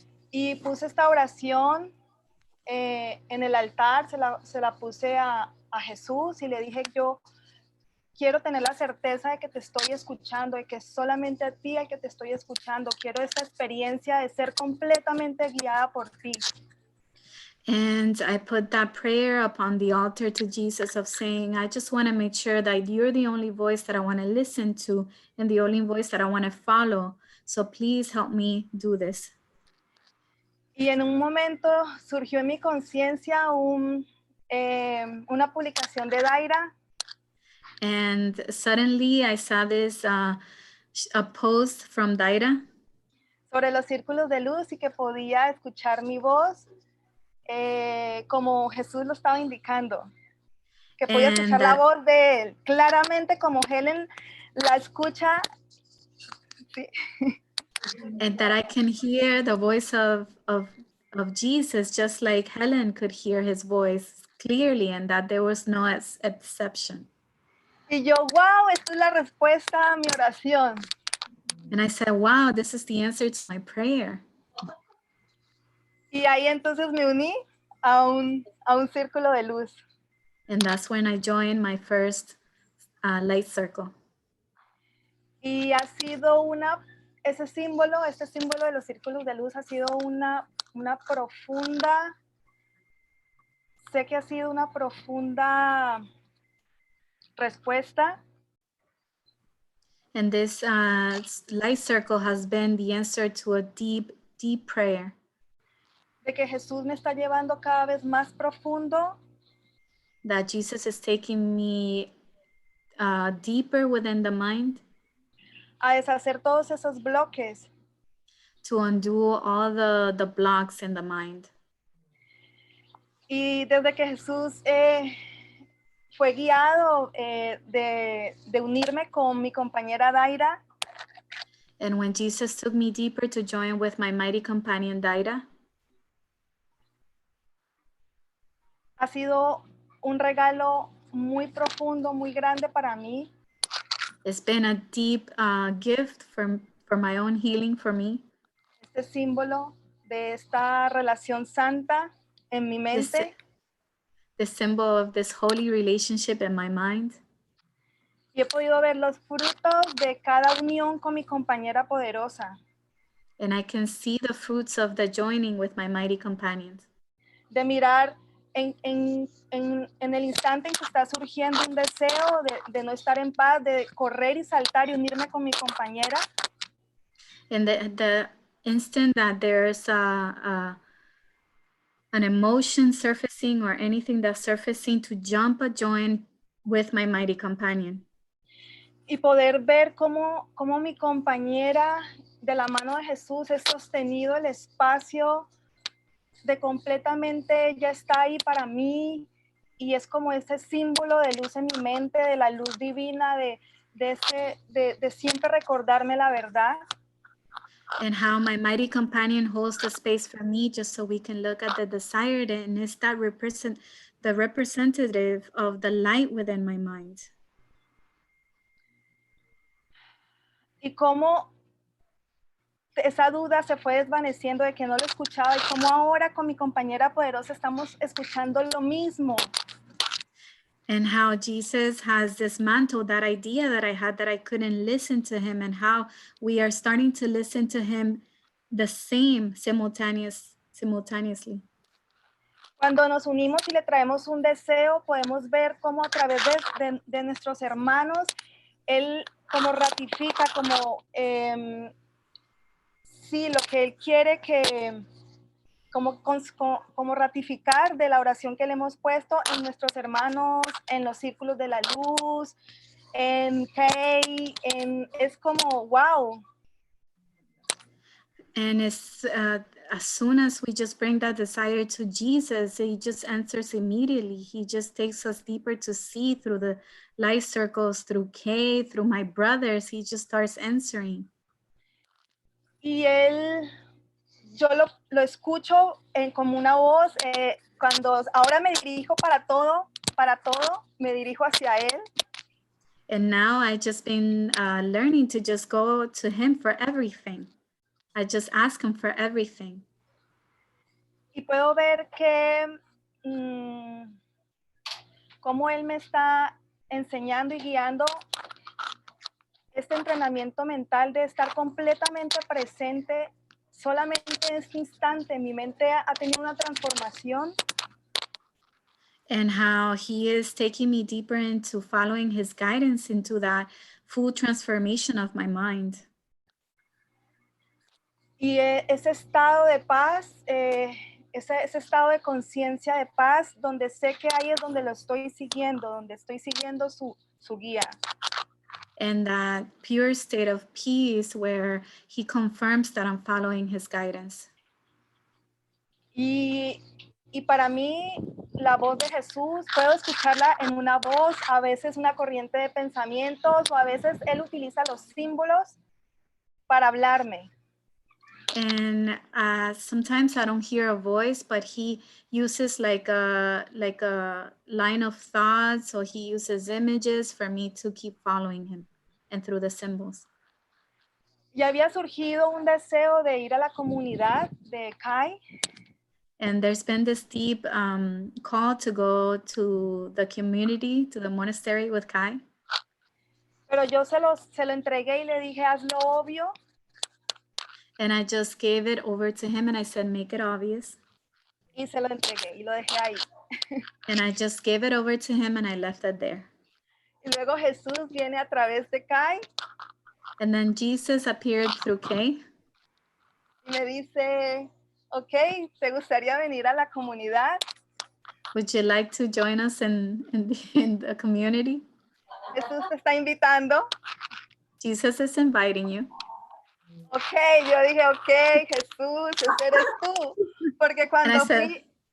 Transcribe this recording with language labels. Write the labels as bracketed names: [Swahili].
[Spanish] Y puse esta oración en el altar, se la puse a Jesús y le dije, yo quiero tener la certeza de que te estoy escuchando, de que es solamente a ti al que te estoy escuchando. Quiero esta experiencia de ser completamente guiada por ti. [English] And I put that prayer upon the altar to Jesus of saying, I just want to make sure that you're the only voice that I want to listen to and the only voice that I want to follow. So please help me do this. [Spanish] Y en un momento surgió en mi conciencia una publicación de Daira. [English] And suddenly I saw this a post from Daira [Spanish] sobre los círculos de luz y que podía escuchar mi voz como Jesús lo estaba indicando. Que podía escuchar la voz de él claramente como Helen la escucha. Sí. [English] And that I can hear the voice of Jesus just like Helen could hear his voice clearly, and that there was no exception. [Spanish] Y yo, wow, esta es la respuesta a mi oración. [English] And I said, wow, this is the answer to my prayer. [Spanish] Y ahí entonces me uní a un círculo de luz. [English] And that's when I joined my first light circle. [Spanish] Y ha sido este símbolo de los círculos de luz ha sido una profunda, sé que ha sido una profunda respuesta. [English] And this light circle has been the answer to a deep, deep prayer. [Spanish] De que Jesús me está llevando cada vez más profundo. [English] That Jesus is taking me deeper within the mind. [Spanish] A deshacer todos esos bloques. [English] To undo all the blocks in the mind. [Spanish] Y desde que Jesús fue guiado de unirme con mi compañera Daira. [English] And when Jesus took me deeper to join with my mighty companion Daira. [Spanish] Ha sido un regalo muy profundo, muy grande para mí. [English] It's been a deep gift for my own healing for me. [Spanish] Este símbolo de esta relación santa en mi mente. [English] The symbol of this holy relationship in my mind. [Spanish] Y he podido ver los frutos de cada unión con mi compañera poderosa. [English] And I can see the fruits of the joining with my mighty companions. [Spanish] De mirar en el instante en que está surgiendo un deseo de no estar en paz, de correr y saltar y unirme con mi compañera. [English] In the instant that there's an emotion surfacing or anything that's surfacing, to jump a join with my mighty companion. [Spanish] Y poder ver cómo mi compañera de la mano de Jesús es sostenido el espacio de completamente ella está ahí para mí y es como ese símbolo de luz en mi mente, de la luz divina, de siempre recordarme la verdad. [English] And how my mighty companion holds the space for me just so we can look at the desired, and is that the representative of the light within my mind. [Spanish] Y cómo esa duda se fue desvaneciendo de que no lo escuchaba y cómo ahora con mi compañera poderosa estamos escuchando lo mismo. [English] And how Jesus has dismantled that idea that I had that I couldn't listen to him, and how we are starting to listen to him the same simultaneously. [Spanish] Cuando nos unimos y le traemos un deseo, podemos ver cómo a través de nuestros hermanos, él como ratifica, como sí, lo que él quiere que como ratificar de la oración que le hemos puesto en nuestros hermanos, en los círculos de la luz, en Kay, es como, wow. [English] And it's as soon as we just bring that desire to Jesus, he just answers immediately. He just takes us deeper to see through the light circles, through Kay, through my brothers. He just starts answering. [Spanish] Y yo lo escucho como una voz, cuando ahora me dirijo para todo, me dirijo hacia él. [English] And now I just been learning to just go to him for everything. I just ask him for everything. [Spanish] Y puedo ver que cómo él me está enseñando y guiando este entrenamiento mental de estar completamente presente. Solamente en este instante mi mente ha tenido una transformación. [English] And how he is taking me deeper into following his guidance into that full transformation of my mind. [Spanish] Y ese estado de paz, ese estado de conciencia de paz, donde sé que ahí es donde lo estoy siguiendo, donde estoy siguiendo su guía. [English] And that pure state of peace where he confirms that I'm following his guidance. [Spanish] Y para mí, la voz de Jesús, puedo escucharla en una voz, a veces una corriente de pensamientos, o a veces él utiliza los símbolos para hablarme. [English] And sometimes I don't hear a voice, but he uses like a line of thoughts, or he uses images for me to keep following him and through the symbols. [Spanish] Y había surgido un deseo de ir a la comunidad de Kai. [English] And there's been this deep call to go to the community, to the monastery with Kai. [Spanish] Pero yo se lo entregué y le dije, hazlo obvio. [English] And I just gave it over to him and I said, make it obvious. [Spanish] Y se lo entregué y lo dejé ahí. [English] And I just gave it over to him and I left it there. [Spanish] Y luego Jesús viene a través de Kai. [English] And then Jesus appeared through Kay. [Spanish] Y me dice, ok, ¿te gustaría venir a la comunidad? [English] Would you like to join us in the community? [Spanish] Jesús te está invitando. [English] Jesus is inviting you. [Spanish] Ok, yo dije, ok, Jesús, ese eres tú. Porque cuando fui...